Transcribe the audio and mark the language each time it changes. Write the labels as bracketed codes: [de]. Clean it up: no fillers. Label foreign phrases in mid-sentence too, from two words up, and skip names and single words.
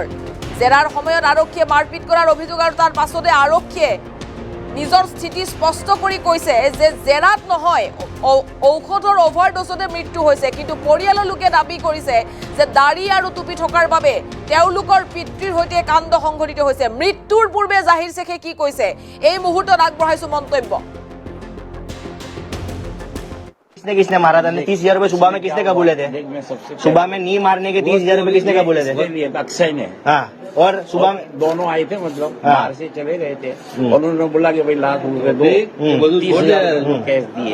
[as] জেৰাৰ সময়ত আৰক্ষীয়ে মাৰপিট কৰাৰ অভিযোগ আৰু তাৰ পাছতে আৰক্ষীয়ে নিজৰ স্থিতি স্পষ্ট কৰি কৈছে যে জেৰাত নহয়, ঔষধৰ অভাৰড'জতে মৃত্যু হৈছে। কিন্তু পৰিয়ালৰ লোকে দাবী কৰিছে যে দাড়ি আৰু টুপি থকাৰ বাবে তেওঁলোকৰ পিতৃৰ সৈতে কাণ্ড সংঘটিত হৈছে। মৃত্যুৰ পূৰ্বে জাহিৰ শেখে কি কৈছে এই মুহূৰ্তত আগবঢ়াইছো মন্তব্য। [hi] किसने मारा था? 30,000 रुपए सुबह में किसने कबूले थे? सुबह में नी मारने के 30,000 रुपए किसने कबूले थे? अक्षय ने। हाँ, और सुबह में दोनों आए थे, मतलब बाहर से चले गए थे। उन्होंने बोला कि भाई लाख रुपए दो, 30,000 कैश दिए।